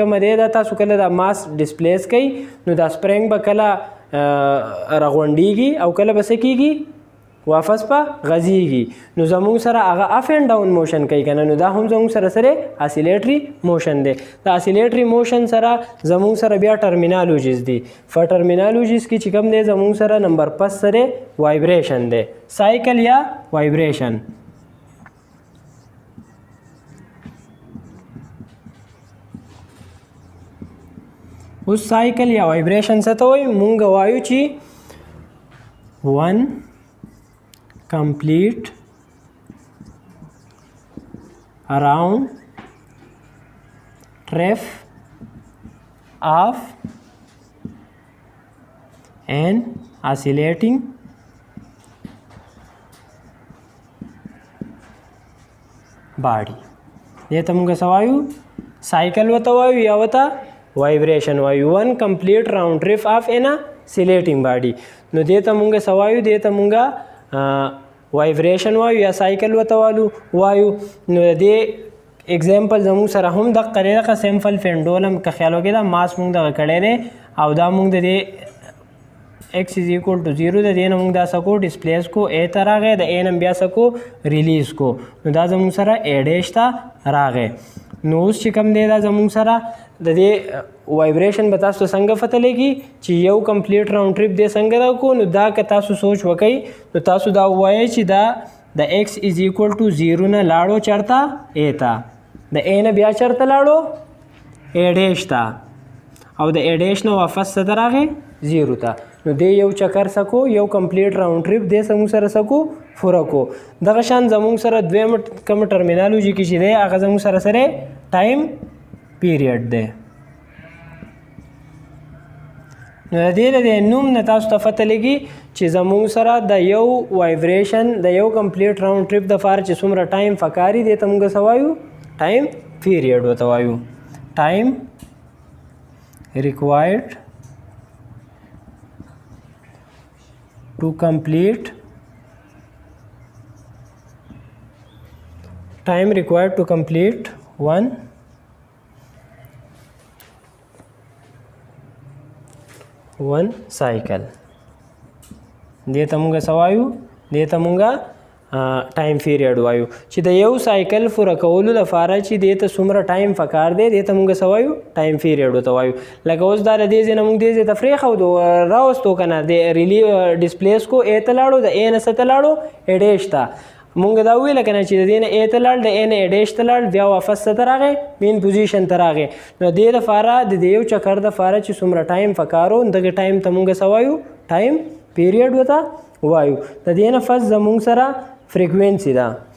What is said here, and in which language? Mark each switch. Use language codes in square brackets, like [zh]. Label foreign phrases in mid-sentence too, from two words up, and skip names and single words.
[ps] کومه دی دا تاسو کله دا ماس ډسپلیس کوي نو دا سپرینګ به کله راغونډیږي او کله به څه کیږي واپس په غځیږي نو زموږ سره هغه اف اینډ ډاون موشن کوي که نه نو دا هم زموږ سره سره اسیلیټري موشن دی د اسیلیټري موشن سره زموږ سره بیا ټرمینالوجیز دي په ټرمینالوجیز کې چې کوم دی زموږ سره نمبر 5 سره وایبریشن دی سایکل یا وایبریشن اوس سایکل یا وایبریشن څه ته وایي مونږ وایو چې 1 [en] complete round trip of an oscillating body [ps] دې ته موږ څه وایو سایکل ورته وایو یا ورته وایبریشن وایو [en] 1 complete round trip of an oscillating body [ps] نو دې ته موږ څه وایو دې ته موږ وایبریشن وایو یا سایکل وته وایو نو د دې اگزامپل زموږ سره هم دغه دغه سیمپل پینډولم که خیال وکړئ دا ماس موږ دغه کړی دی او دا موږ د دې [en] x is equal to 0 [ps] د دې نه موږ دا څه کو ډسپلیس کو a ته راغی د a نه بیا څه کو ریلیز کو نو دا زموږ سره a ډیش ته راغی نو اوس چې کوم دی دا زموږ سره د دې وایبریشن به تاسو څنګه پته لګي چې یو کمپلیټ راوند ټریپ دی څنګه راکو نو دا که تاسو سوچ وکئ نو تاسو دا ووایئ چې دا د [en] x is equal to 0 [ps] نه لاړو چېرته a ته د a نه بیا چېرته لاړو a ډیش ته او د a ډیش نه واپس څه ته راغی 0 ته نو دی یو چکر سکو یو کمپلیټ راوند ټریپ دی زموږ سره سکو پوره کو دغه شان زموږ سره دویم کوم ټرمینالوجي کې چې دی هغه زموږ سره سره ټایم پیریډ دی نو د دې د نوم نه تاسو ته پته لګي چې زموږ سره د یو وایبریشن د یو کمپلیټ راوند ټریپ دپاره چې څومره ټایم پکاري دی ته موږ څه وایو ټایم پیریډ ورته وایو ټایم [en] required to complete time required to complete one [ps] cycle دې ته موږ څه وایو دې ته موږ ټایم پیریډ وایو چې د یو سایکل پوره کولو لپاره چې دې ته څومره ټایم پکار دی دې ته موږ څه وایو ټایم پیریډ ورته وایو لکه اوس دا د دې ځای نه موږ دې ځای ته پرېښودو راوستو که نه د ریلی ډسپلیس کو a ته لاړو د a نه څه ته لاړو a ډیش ته مونږ دا ویل که نه چې د دې نه a ته لاړ د a نه a ډیش ته لاړ بیا واپس څه ته راغی مین پوزیشن ته راغی نو دې لپاره د دې یو چکر دپاره چې څومره ټایم پکار و دغه ټایم ته موږ څه وایو ټایم پیریډ ورته وایو د دې نه فرست زموږ سره فریکوینسي ده